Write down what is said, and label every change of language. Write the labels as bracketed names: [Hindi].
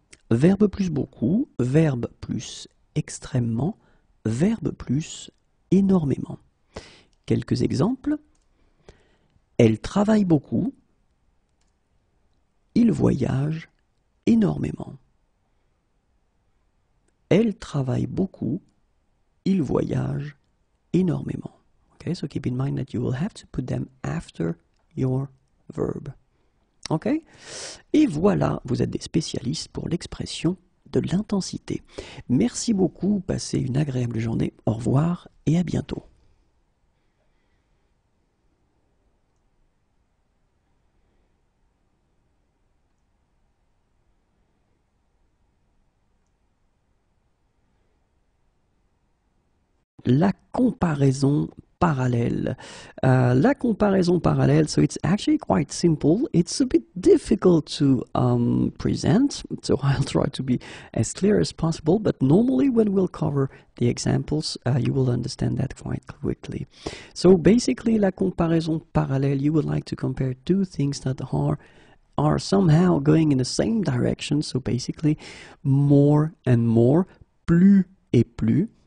[French] Verbe plus beaucoup, verbe plus extrêmement, verbe plus énormément. Quelques exemples. Elle travaille beaucoup. Il voyage énormément. Elle travaille beaucoup. Il voyage énormément. [English] Okay, so keep in mind that you will have to put them after your verb. Ok? [French] Et voilà, vous êtes des spécialistes pour l'expression de l'intensité. Merci beaucoup, passez une agréable journée. Au revoir et à bientôt. La comparaison parallèle. La comparaison parallèle, [English] so it's actually quite simple. It's a bit difficult to present, so I'll try to be as clear as possible, but normally when we'll cover the examples, you will understand that quite quickly. So basically, [French] la comparaison parallèle, [English] you would like to compare two things that are somehow going in the same direction, so basically more and more, [French] plus et plus.